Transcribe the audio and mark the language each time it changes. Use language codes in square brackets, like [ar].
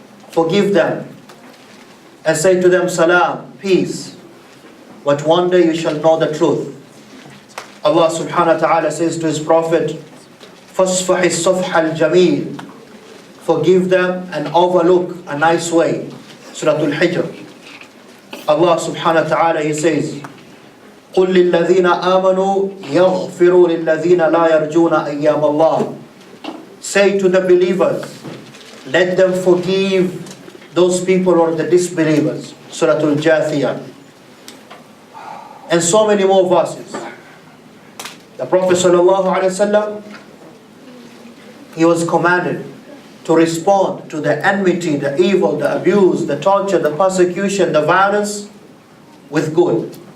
[en] Forgive them and say to them, salam, peace, but one day you shall know the truth. Allah subhanahu wa ta'ala says to his Prophet, [ar] فَاصْفَحِ الصَّفْحَ الْجَمِيلِ. [en] Forgive them and overlook a nice way. Surah Al-Hijr. Allah subhanahu wa ta'ala, he says, [ar] قُلْ لِلَّذِينَ آمَنُوا يَغْفِرُوا لِلَّذِينَ لَا يَرْجُونَ أَيَّامَ اللَّهِ. [en] Say to the believers, let them forgive those people who are the disbelievers. Surah Al-Jathiyah. And so many more verses. The Prophet ﷺ, he was commanded to respond to the enmity, the evil, the abuse, the torture, the persecution, the violence with good.